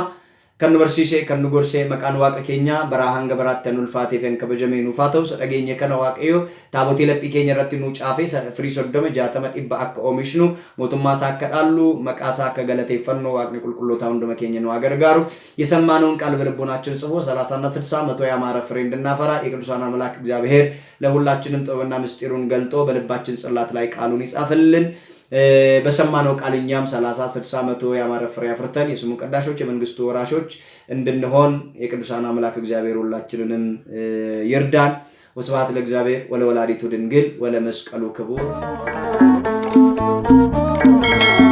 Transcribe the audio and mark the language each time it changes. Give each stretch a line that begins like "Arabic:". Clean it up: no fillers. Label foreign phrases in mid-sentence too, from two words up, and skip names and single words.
Oromo: Kan nu barsiise kan nu gorsee maqaan waaqa keenya baraa hanga baraatti nu ulfaatee fi kabajamee nuuf haa ta'u. Dhageenya kana waaqayyo taabotii laphii keenya irratti nu caafee firii 30 60 dhibba akka oomishnu mootummaa isaa akka dhaallu maqaa isaa akka galateeffannu waaqni qulqullootaa hunduma keenya nu gargaaru
Amharic: የሰማነውን ቃል በልቦናችን ጽፎ 30 እና 60 መቶ ያማረ ፍሬ እንድናፈራ የቅዱሳን አምላክ እግዚአብሔር ለሁላችንም ጥበብና ምስጢሩን ገልጦ በልባችን ጽላት ላይ ቃሉን ይጻፍልን። በሰማነው ቃልኛም 30 60 መቶ ያማረ ፍሬ አፍርተን የስሙ ቀዳሾች የመንግስቱ ወራሾች እንድንሆን የቅዱሳን አምላክ እግዚአብሔር ሁላችንንም ይርዳን።
Geez: ወስብሐት ለእግዚአብሔር ወለወላዲቱ ድንግል ወለመስቀሉ ክቡር።